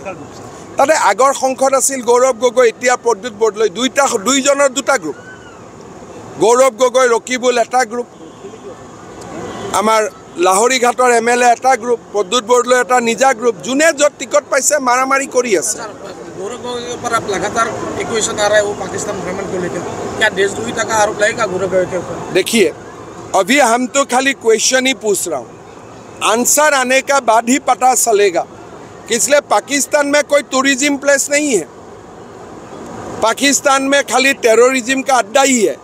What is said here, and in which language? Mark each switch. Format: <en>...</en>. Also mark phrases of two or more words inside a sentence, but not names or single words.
<as>তাতে আগৰ সংসদ আছিল গৌৰৱ গগৈ, এতিয়া প্ৰদ্যুৎ বৰদলৈ। দুইজনৰ দুটা গ্ৰুপ। গৌৰৱ গগৈ, ৰকিবুল এটা গ্ৰুপ, আমাৰ লাহৰীঘাটৰ MLA এটা গ্ৰুপ, প্ৰদ্যুৎ বৰদলৈ এটা নিজা গ্ৰুপ। যোনে য'ত টিকট পাইছে মাৰামাৰি কৰি আছে।</as> <hi>गौरव गोगोई पर आप लगातार एक्वेशन आ रहा है, वो पाकिस्तान भ्रमण को लेकर क्या देशद्रोही का आरोप लगेगा गौरव गोगोई के ऊपर? देखिए, अभी हम तो खाली क्वेश्चन ही पूछ रहा हूँ, आंसर आने का बाद ही पता चलेगा। इसलिए पाकिस्तान में कोई टूरिज्म प्लेस नहीं है, पाकिस्तान में खाली टेररिज्म का अड्डा ही है।</hi>